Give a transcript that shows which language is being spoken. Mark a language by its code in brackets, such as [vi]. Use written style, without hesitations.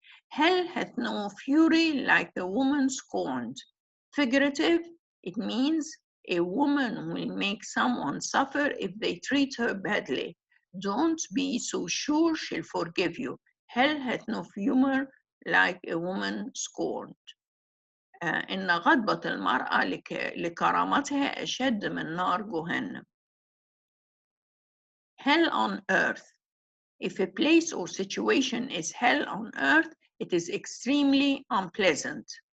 [en] Hell hath no fury like the woman scorned. Figurative, it means a woman will make someone suffer if they treat her badly. Don't be so sure she'll forgive you. Hell hath no humor like a woman scorned. [ar] إن غضبة المرأة لكرامتها أشد من نار جهنم. [en] Hell on earth. If a place or situation is hell on earth, it is extremely unpleasant.